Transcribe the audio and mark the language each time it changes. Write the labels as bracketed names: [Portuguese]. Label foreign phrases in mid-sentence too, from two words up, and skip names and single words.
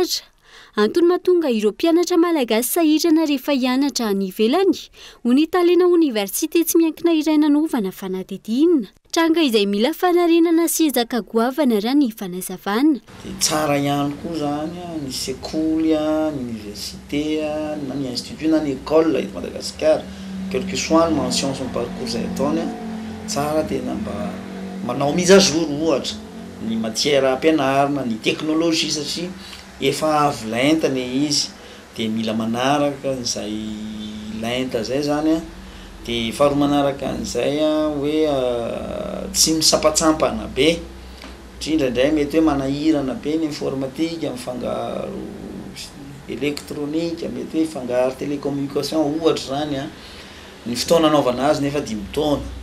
[Malagasy] Antony mahatonga ireo mpianatra malagasy sahirana rehefa hianatra any ivelany, ho ny talena oniversite tsy miankina iray nanaovana fanadihadiana. Tranga izay mila fanarenana sy ezaka goavana raha ny fanazavana. Tsara ihany koa zany ny sekoly, ny université, na ny institut na ny école eto Madagasikara, [French] quel que soit [Malagasy] ny mention [French] son parcours [Malagasy] izay ataony, tsara tena mba manao [French] mise à jour [Malagasy] ohatra ny matière ampianarana, ny teknôlôjia satria efa avy lenta le izy dia mila manaraka izay lenta zay zany. Dia faharoa manaraka an'izay hoe tsy misapatsampana be, indraindray mety hoe manahirana be ny informatika, mifangaro elektronika, mety hoe mifangaro télécommunication ohatra zany ny fotoana anaovana azy nefa 5 taona.